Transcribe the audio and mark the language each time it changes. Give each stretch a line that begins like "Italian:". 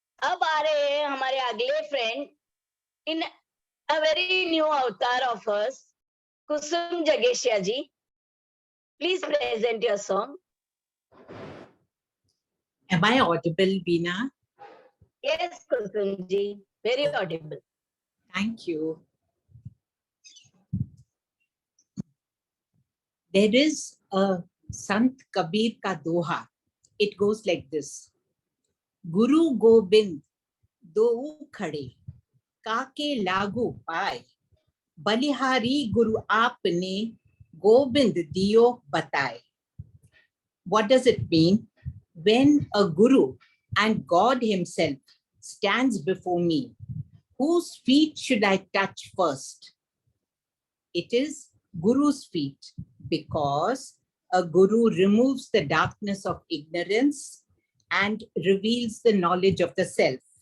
Hindi: अब आ रहे हैं हमारे अगले
English: Friend in a very new अवतार of us, Kusum जगेशिया ji. Please present your song. Am I audible, Veena? Yes, Kusum ji, very audible. Thank you. There is a Sant Kabir ka doha. It goes like this.
Hindi: Guru Gobind do khade, काके लागू पाए, बलिहारी गुरु आपने गोबिंद दियो बताए.
English: What does it mean? When a guru and God himself stands before me, whose feet should I touch first? It is Guru's feet, because a guru removes the darkness of ignorance and reveals the knowledge of the self.